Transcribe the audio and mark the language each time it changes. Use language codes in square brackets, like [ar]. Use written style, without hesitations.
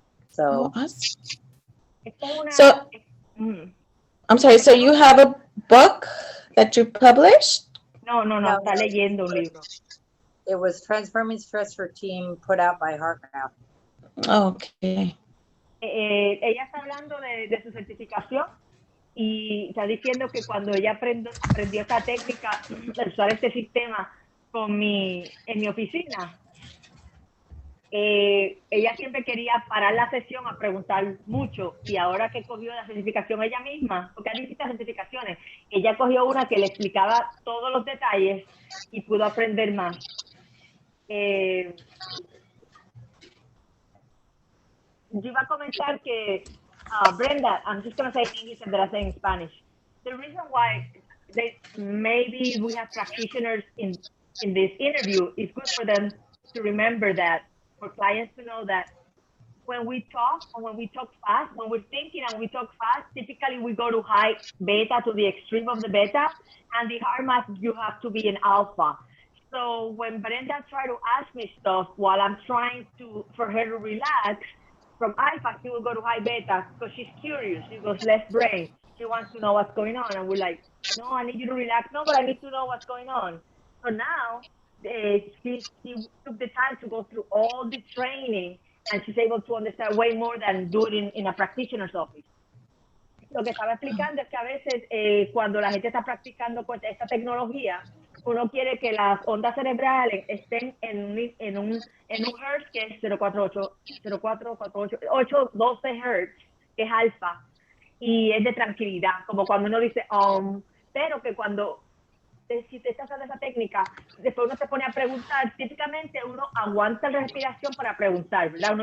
[en] So, So I'm sorry, so you have a book that you published? [es] No, está leyendo un libro. [en] It was Transforming Stress for Team, put out by HeartMath. Okay. [es] Ella está hablando de su certificación y está diciendo que cuando ella aprendió esta técnica de usar este sistema en mi oficina, ella siempre quería parar la sesión a preguntar mucho, y ahora que cogió la certificación ella misma, porque hay distintas certificaciones, ella cogió una que le explicaba todos los detalles y pudo aprender más. yo iba a comentar que, [en] Brenda, I'm just going to say in English and then I say in Spanish. The reason why maybe we have practitioners in this interview is good for them to remember that, for clients to know that when we talk and when we talk fast, when we're thinking and we talk fast, typically we go to high beta, to the extreme of the beta, and the hard math, you have to be in alpha. So when Brenda tried to ask me stuff while I'm trying for her to relax, from alpha, she will go to high beta because she's curious. She goes left brain. She wants to know what's going on. And we're like, no, I need you to relax. No, but I need to know what's going on. So now she took the time to go through all the training and she's able to understand way more than do it in a practitioner's office. [es] Lo que estaba explicando es que a veces cuando la gente está practicando con esta tecnología, uno quiere que las ondas cerebrales estén en un hertz que es 812 hertz, que es alfa, y es de tranquilidad, como cuando uno dice, pero que cuando si te estás haciendo esa técnica, después uno se pone a preguntar, típicamente uno aguanta la respiración para preguntar, ¿verdad?